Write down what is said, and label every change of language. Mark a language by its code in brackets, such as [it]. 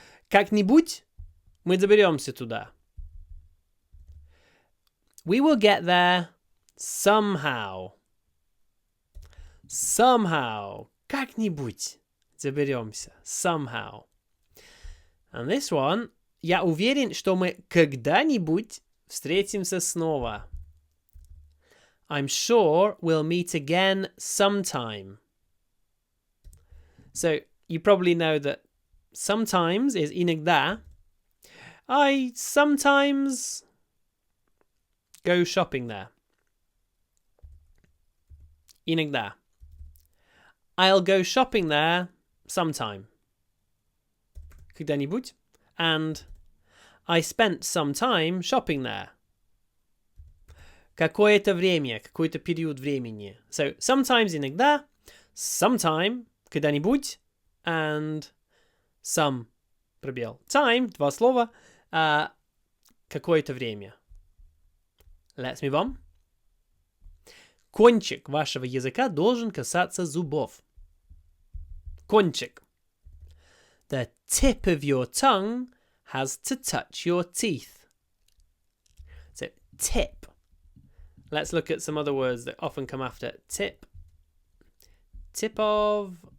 [ru] Как-нибудь мы доберемся туда. [en] We will get there somehow. Somehow. [ru] Как-нибудь доберемся. [en] Somehow. And this one. [ru] Я уверен, что мы когда-нибудь встретимся снова. [en] I'm sure we'll meet again sometime. So, you probably know that sometimes is иногда. I sometimes go shopping there. [ru] Иногда. [en] I'll go shopping there sometime. [ru] Когда-нибудь. [en] And I spent some time shopping there. [ru] Какое-то время, какой-то период времени. [en] So, sometimes иногда, sometime, когда-нибудь, and some, пробел, time, [ru] 2 слова, какое-то время. [en] Let's move on. [ru] Кончик вашего языка должен касаться зубов. Кончик. [en] The tip of your tongue has to touch your teeth. So, tip. Let's look at some other words that often come after tip. Tip of.